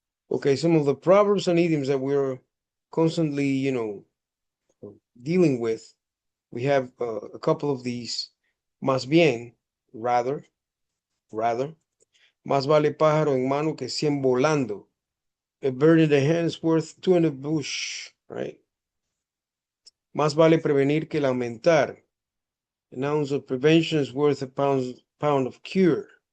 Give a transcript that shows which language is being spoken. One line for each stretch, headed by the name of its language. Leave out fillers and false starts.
English: Okay, some of the proverbs and idioms that we're constantly, dealing with. We have a couple of these.
Spanish: Más bien, rather. Más vale pájaro en mano que cien volando.
English: A bird in the hand is worth two in the bush, right?
Spanish: Más vale prevenir que lamentar.
English: An ounce of prevention is worth a pound of cure.